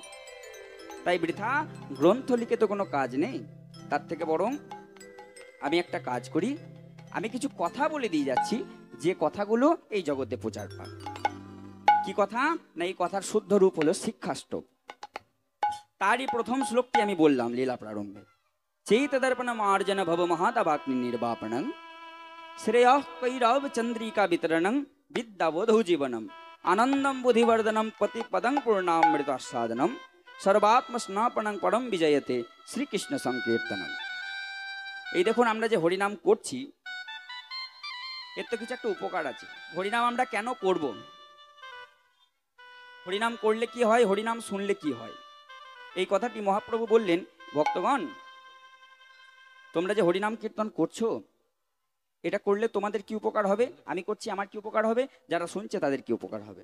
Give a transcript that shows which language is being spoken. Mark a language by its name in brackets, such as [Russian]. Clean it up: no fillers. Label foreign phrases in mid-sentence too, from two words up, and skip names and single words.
[Bangla] তাই বৃথা গ্রন্থ লিখে তো কোনো কাজ নেই, তার থেকে বরং আমি একটা কাজ করি, আমি কিছু কথা বলে দিয়ে যাচ্ছি, যে কথাগুলো এই জগতে প্রচার পায়। কি কথা না, এই কথার শুদ্ধ রূপ হলো শিক্ষাষ্টক। তারই প্রথম শ্লোকটি আমি বললাম লীলা প্রারম্ভে। [Sanskrit] चैतदर्पण मार्जन भव महातवाग्नि निर्वापणं श्रेयः कैरव चंद्रिका वितरणं विद्यावधौ जीवनम आनंदम बुद्धिवर्धनम पति पदं पूर्णामृतास्वादनम सर्वात्म स्नापनं परम विजयते শ্রীকৃষ্ণ সংকীর্তনম। [Bangla] এই দেখুন, আমরা যে হরিনাম করছি এর তো কিছু একটা উপকার আছে। হরিনাম আমরা কেন করব, হরিনাম করলে কি হয়, হরিনাম শুনলে কি হয়, এই কথাটি মহাপ্রভু বললেন, ভক্তগণ তোমরা যে হরিনাম কীর্তন করছো, এটা করলে তোমাদের কি উপকার হবে, আমি করছি আমার কি উপকার হবে, যারা শুনছে তাদের কি উপকার হবে।